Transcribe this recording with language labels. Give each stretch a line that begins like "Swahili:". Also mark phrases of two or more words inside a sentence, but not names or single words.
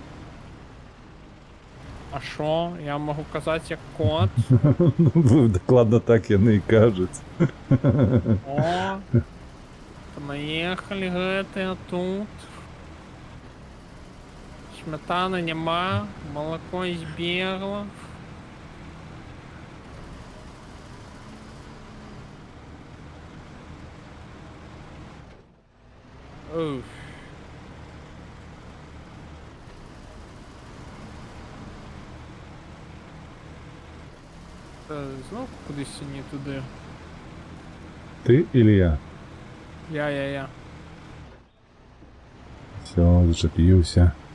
Belarusian: А шо? Я магу казаць як кот. Дакладна так яны і кажуць. О, наехалі гэтыя тут. Смятаны няма, малако збегла. Уф.
Ukrainian: Знов кудись не туди.
Russian: Ты или я? Я.
Ukrainian: Все, зачепився.